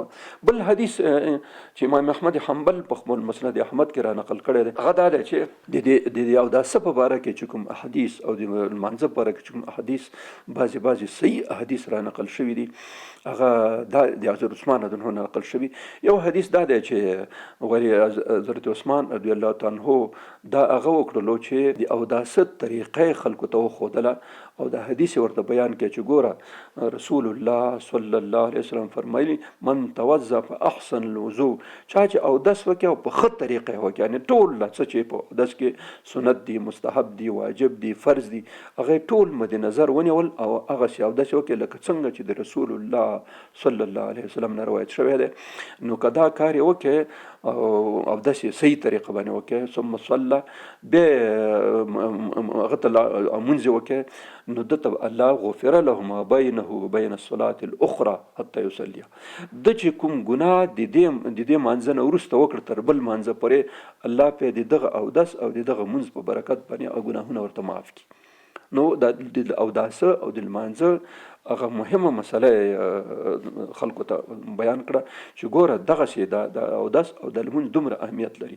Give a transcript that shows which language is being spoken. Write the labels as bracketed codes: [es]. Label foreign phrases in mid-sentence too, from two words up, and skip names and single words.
[ps] بل حدیث چې امام احمد حنبل په خپل مسند احمد کې را نقل کړی دی هغه دا دی چې د اوداسه په باره کې چې کوم احادیث او د لمانځه په باره کې چې کوم احادیث بعضې صحیح احادیث را نقل شوي دي هغه دا د حضرت عثمان [ar] رضی الله عنه [ps] نقل شوي. یو حدیث دا دی چې حضرت عثمان [ar] رضی الله تعالی عنه [ps] دا هغه وکړلو چې د اوداسه طریقې خلکو ته وښودله او دا حدیث ورته بیان کړي چې ګوره رسول الله [ar] صلی الله علیه وسلم [ps] فرمایي [ar] من توضأ فاحسن الوضوء، [ps] چا چې اودس وکړي او په ښه طریقې وکړي، یعنې ټول څه چې په اودس کې سنت دي، مستحب دي، واجب دي، فرض دي، هغه ټول مد نظر ونیول او هغه شی اودس وکړي لکه څنګه چې د رسول الله [ar] صلی الله علیه وسلم [ps] نه روایت شوی دی. نو که دا کار یې وکړي او داسې صحیح طریقه باندې وکړي [ar] ثم صلی [ps] بیا هغه ته لمونځ وکړي نو دته [ar] الله غفر له ما بینه وبین الصلاة الاخرى حتی یصلی. [ps] د چې کوم ګناه د دې مانځه نه وروسته وکړه تر بل مانځه پورې الله په د دغه اودس او د دغه مونځ په برکت باندې ګناهونه ورته معاف کړي. نو د اوداسه او د لمانځه هغه مهمه مسله خلکو ته بیان کړه چې ګوره دغه شی د اودس او د لمونځ دومره اهمیت لري.